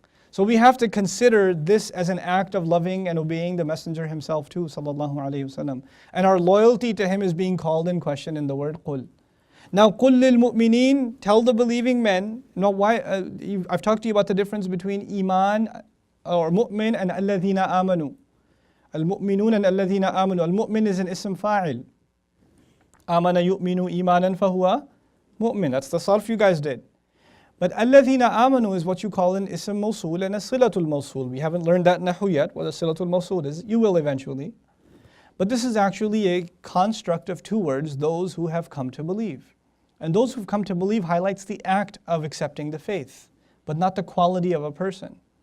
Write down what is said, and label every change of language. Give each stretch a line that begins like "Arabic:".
English: So we have to consider this as an act of loving and obeying the Messenger himself too, sallallahu alayhi wasallam. And our loyalty to him is being called in question in the word Qul. Now,
Arabic: قُلْ لِلْمُؤْمِنِينَ,
English: tell the believing men. Now, why? I've talked to you about the difference between iman or mu'min and
Arabic: الَّذِينَ آمَنُوا. الْمُؤْمِنُونَ and الَّذِينَ آمَنُوا.
English: Al-mu'min is an ism fa'il.
Arabic: آمَنَ يُؤْمِنُ إِيمَانًا فَهُوَ mu'min.
English: That's the sarf you guys did. But
Arabic: الَّذِينَ آمَنُوا
English: is what you call an ism mawsul and a silatul mawsul. We haven't learned that nahu yet, what a silatul mawsul is. You will eventually. But this is actually a construct of two words, those who have come to believe. And those who've come to believe highlights the act of accepting the faith, but not the quality of a person.